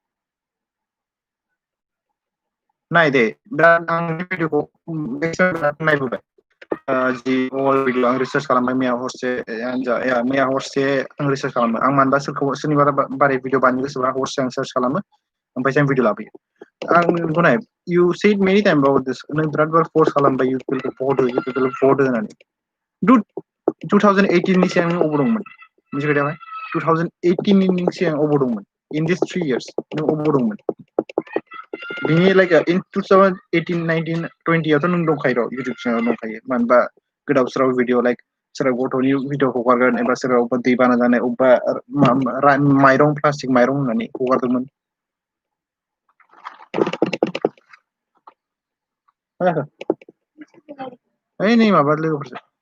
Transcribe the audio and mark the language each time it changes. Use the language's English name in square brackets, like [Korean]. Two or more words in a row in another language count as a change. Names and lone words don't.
[Bodo] नाय दे दा आं भिडिअखौ नायबोबाय जि [English] all video [Bodo] आं रिसार्च खालामबाय मैया हरसे आं रिसार्च खालामो आं मानोबा सोरनिबा बारै भिडिअ बानायनो गोसोबा हरसे आं सार्च खालामो ओमफ्राय जों भिडिअ लाबोयो आं बेखौ नाय [English] you said many times about this [Bodo] नों बिराद बार फर्स खालामबाय UPPL खौ भट हो होननानै dude 2018 नि सिगां नों अबाव दंमोन मोनसे खोथायावहाय 2018 नि सिगां अबाव दंमोन [English] in these 3 years [Bodo] नों अबाव दंमोन बिनि [English] like in 2018 19 20 [Bodo] आवथ' नों दंखायो र' [English] YouTube channel [Bodo] दंखायो मानोबा गोदाव सोराव भिडिअ लाइक सोरबा गथ'नि भिडिअ हगारगोन एबा सोरबा अबेबा दैबाना जानाय अबेबा माइरं प्लास्टिक माइरं होननानै हगारदोंमोन नै माबा लोगोफोरसो